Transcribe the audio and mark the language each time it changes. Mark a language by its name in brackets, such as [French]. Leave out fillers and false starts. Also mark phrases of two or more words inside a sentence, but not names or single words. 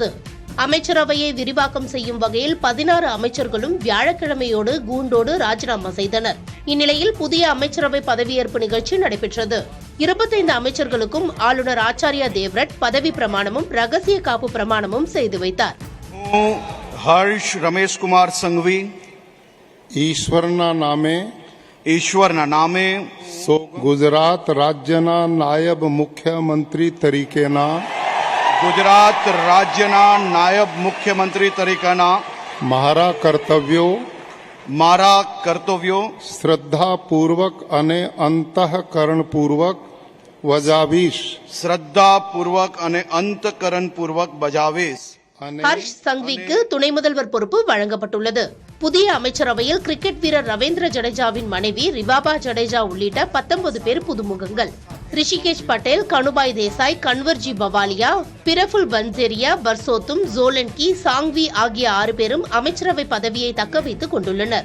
[Tamil] அமைச்சரவையை விரிவாக்கம் செய்யும் வகையில் 16 அமைச்சர்களும் வியாழக்கிழமையோடு கூண்டோடு ராஜினாமா செய்தனர். இந்நிலையில் புதிய அமைச்சரவை பதவியேற்பு நிகழ்ச்சி நடைபெற்றது. 25 அமைச்சர்களுக்கும் ஆளுநர் ஆச்சாரியா தேவ்ரட் பதவி பிரமாணமும் ரகசிய காப்பு பிரமாணமும் செய்து வைத்தார். [Gujarati] હર્ષ રમેશકુમાર સંઘવી ઈશ્વરના નામે ગુજરાત રાજ્યના નાયબ મુખ્યમંત્રી તરીકેના ગુજરાત રાજ્યના નાયબ મુખ્યમંત્રી તરીકેના મારા કર્તવ્યો શ્રદ્ધાપૂર્વક અને અંતઃકરણપૂર્વક વજાવીશ. શ્રદ્ધાપૂર્વક અને અંતઃકરણપૂર્વક બજાવીશ. [Tamil] ஹர்ஷ் சங்விக்கு துணை முதல்வர் பொறுப்பு வழங்கப்பட்டுள்ளது. புதிய அமைச்சரவையில் கிரிக்கெட் வீரர் ரவீந்திர ஜடேஜாவின் மனைவி ரிவாபா ஜடேஜா உள்ளிட்ட 19 பேர் புதுமுகங்கள். ரிஷிகேஷ் பட்டேல், கனுபாய் தேசாய், கன்வர்ஜி பவாலியா, பிரஃபுல் பன்சேரியா, பர்சோத்தும், ஜோலன்கி, சாங்வி ஆகிய 6 பேரும் அமைச்சரவை பதவியை தக்க வைத்துக் கொண்டுள்ளனர்.